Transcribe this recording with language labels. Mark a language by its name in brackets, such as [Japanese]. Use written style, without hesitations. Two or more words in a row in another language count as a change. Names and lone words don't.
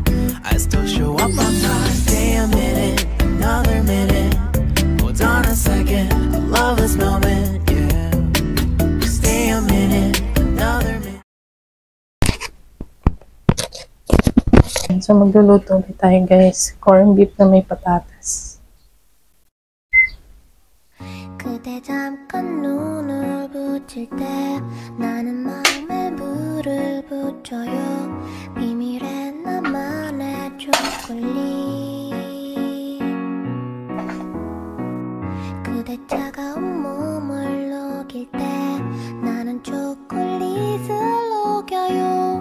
[English] I still show up on time. Stay a minute, another minute. Hold on a second, I love this moment, yeah. Stay a minute, another minute. [Filipino] So magluluto ulit tayo guys. Corn beef na may patatas. [Korean] 그대 잠깐 눈을 붙일 때 나는 마음에 물을 붙여요. 비밀의 나만의 초콜릿. 그대 차가운 몸을 녹일 때 나는 초콜릿을 녹여요.